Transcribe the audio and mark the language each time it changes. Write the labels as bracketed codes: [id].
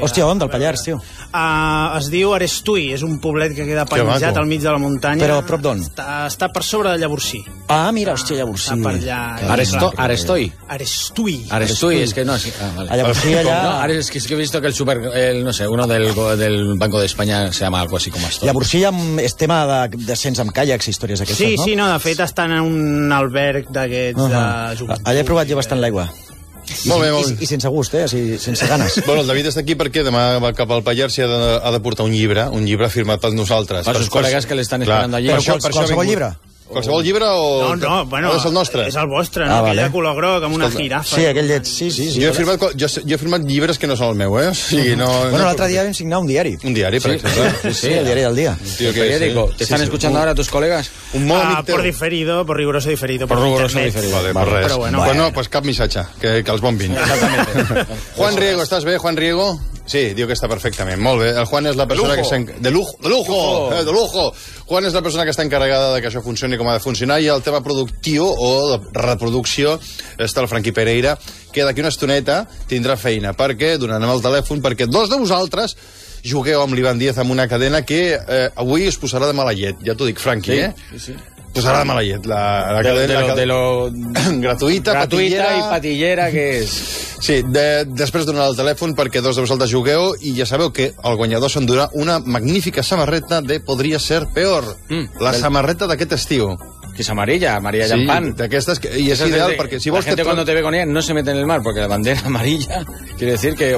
[ca] Hòstia, on, del Pallars, tio? Es diu Arestui, és un poblet que queda penjat al mig de la muntanya. Però a prop d'on? Està per sobre de Llavorsí. Ah, mira, hòstia, Llavorsí. Està per allà. Arestui. Arestui. Arestui, és que no, sí. A Llavorsí, allà... No, ara és que he vist que el super... [es] No sé, uno del Banco d'Espanya se llama algo así como esto. [ca] Llavorsí és tema de descens amb caiacs, històries aquestes, no? Sí, sí, no, de fet estan en un alberg d'aquests de... Allà he provat jo bastant l'aigua. I sense gust, així, sense ganes. Bueno, el David està aquí perquè demà va cap al Pallars i ha de portar un llibre firmat per nosaltres. Per els col·legues que l'estan esperant d'allí. Qualsevol llibre? Qualsevol llibre o... No, bueno, és el nostre. És el vostre, no? Aquell de color groc amb una girafa. Sí, aquell llet, sí. Jo he firmat llibres que no són el meu, eh? O sigui, no... Bueno, l'altre dia vam signar un diari. Un diari, per exemple. Sí, el diari del dia. [es] Te están escuchando ahora tus colegas. [ca] Un molt amic teu. [es] Por diferido, por riguroso diferido. Por riguroso diferido. [ca] Vale, per res. Bueno, pues cap missatge, que els bombin. [es] Exactamente. [ca] Juan Riego, estàs bé, Juan Riego? Sí, diu que està perfectament. Molt bé. El Juan és la persona que... [es] De lujo! [ca] Juan és la persona que està encarregada de que això funcioni com ha de funcionar, i el tema productiu o de reproducció està el Frankie Pereira, que d'aquí una estoneta tindrà feina, perquè donarem el telèfon perquè dos de vosaltres jugueu amb l'Ivan Díaz amb una cadena que avui es posarà de mala llet. Ja t'ho dic, Frankie, sí, eh? Sí, sí. Posarà de mala llet la cadena. De lo... Gratuïta i patillera, que és... Sí, després donarà el telèfon perquè dos de vosaltres jugueu, i ja sabeu que el guanyador s'endurà una magnífica samarreta de Podria ser peor. La samarreta d'aquest estiu. Que és amarilla, amarilla llampant. Sí, d'aquestes, i és ideal, perquè si vols... [es] La gente cuando te ve con ella no se mete en el mar, porque la bandera amarilla quiere decir que...